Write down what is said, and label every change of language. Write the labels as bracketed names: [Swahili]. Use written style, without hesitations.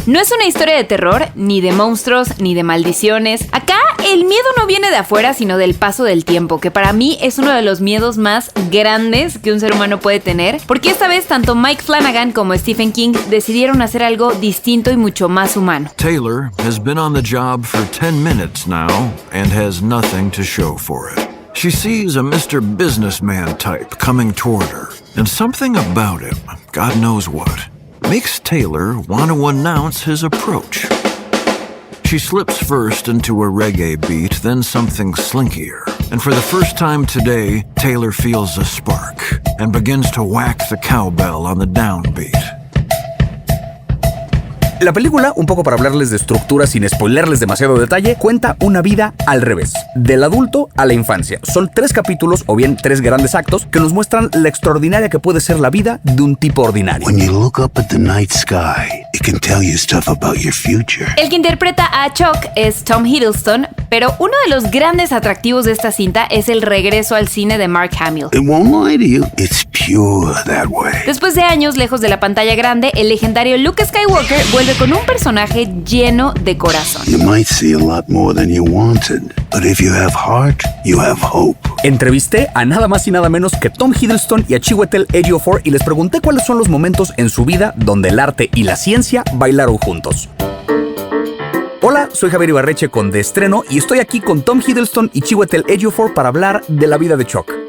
[Spanish] No es una historia de terror, ni de monstruos, ni de maldiciones. Acá el miedo no viene de afuera, sino del paso del tiempo, que para mí es uno de los miedos más grandes que un ser humano puede tener, porque esta vez tanto Mike Flanagan como Stephen King decidieron hacer algo distinto y mucho más humano. [English] Taylor has been on the job for 10 minutes now and has nothing to show for it. She sees a Mr. Businessman type coming toward her, and something about him, God knows what, makes Taylor want to announce his approach. She slips first into a reggae beat, then something slinkier. And for the first time today, Taylor feels a spark and begins to whack the cowbell on the downbeat. [Spanish] La película, un poco para hablarles de estructura sin spoilerles demasiado detalle, cuenta una vida al revés, del adulto a la infancia. Son 3 capítulos, o bien 3 grandes actos, que nos muestran la extraordinaria que puede ser la vida de un tipo ordinario. [English] When you look up at the night sky, it can tell you stuff about your future. [Spanish] El que interpreta a Chuck es Tom Hiddleston, pero uno de los grandes atractivos de esta cinta es el regreso al cine de Mark Hamill. [English] It won't lie to you, it's pure that way. [Spanish] Después de años lejos de la pantalla grande, el legendario Luke Skywalker vuelve con un personaje lleno de corazón. [English] You might see a lot more than you wanted, but if you have heart, you have hope. [Spanish] Entrevisté a nada más y nada menos que Tom Hiddleston y a Chiwetel Ejiofor y les pregunté cuáles son los momentos en su vida donde el arte y la ciencia bailaron juntos. Hola, soy Javier Ibarreche con De Estreno y estoy aquí con Tom Hiddleston y Chiwetel Ejiofor para hablar de la vida de Chuck.